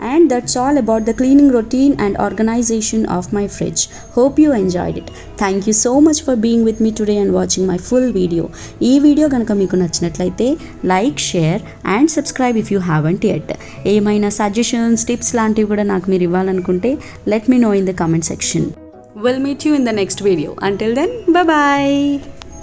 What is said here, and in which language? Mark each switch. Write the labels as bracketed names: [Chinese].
[English] that's all about the cleaning routine and organization of my fridge. Hope you enjoyed it. Thank you so much for being with me today and watching my full video. [Telugu] ఈ video కనుక మీకు నచ్చినట్లయితే [English] Like, share and subscribe if you haven't yet. [Telugu] ఏమైనా suggestions, tips లాంటివి కూడా నాకు మీరు ఇవ్వాలనుకుంటే [English] let me know in the comment section. We'll meet you in the next video. Until then, bye bye.